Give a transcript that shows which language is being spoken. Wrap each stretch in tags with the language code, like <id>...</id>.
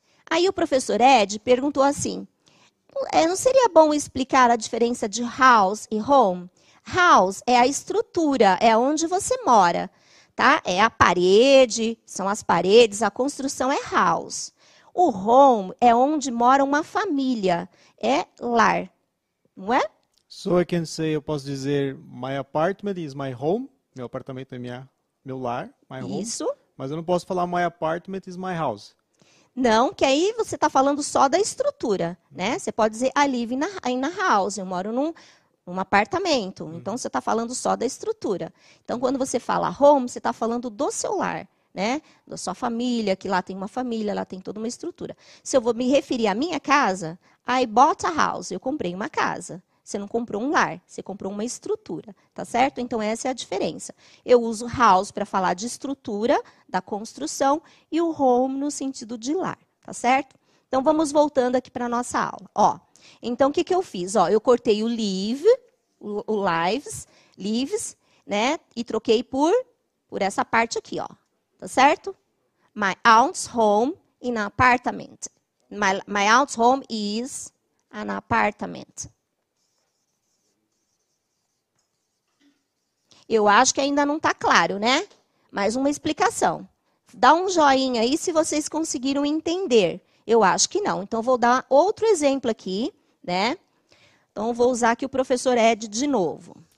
<pt>Aí o professor Ed perguntou assim, não seria bom explicar a diferença de house e home? House é a estrutura, é onde você mora, tá? É a parede, são as paredes, a construção é house. O home é onde mora uma família, é lar, não é?</pt> <en>So I can say,</en> <pt>eu posso dizer,</pt> <en>my apartment is my home.</en> <pt>Meu apartamento é meu lar,</pt> <en>my home.</en> <pt>Isso. Mas eu não posso falar</pt> <en>my apartment is my house.</en> <pt>Não, que aí você está falando só da estrutura, né? Você pode dizer</pt> <en>I live in a house,</en> <pt>eu moro num apartamento. Então, você está falando só da estrutura. Então, quando você fala home, você está falando do seu lar, né? Da sua família, que lá tem uma família, lá tem toda uma estrutura. Se eu vou me referir à minha casa,</pt> <en>I bought a house,</en> <pt>eu comprei uma casa. Você não comprou um lar, você comprou uma estrutura, tá certo? Então, essa é a diferença. Eu uso house para falar de estrutura, da construção, e o home no sentido de lar, tá certo? Então, vamos voltando aqui para a nossa aula. Ó, então, o que eu fiz? Ó, eu cortei o live, o lives, né? E troquei por essa parte aqui, ó. Tá certo?</pt> <en>My aunt's home in an apartment. My aunt's home is an apartment.</en> <pt>Eu acho que ainda não está claro, né? Mais uma explicação. Dá um joinha aí se vocês conseguiram entender. Eu acho que não. Então, vou dar outro exemplo aqui, né? Então, vou usar aqui o professor Ed de novo.</pt>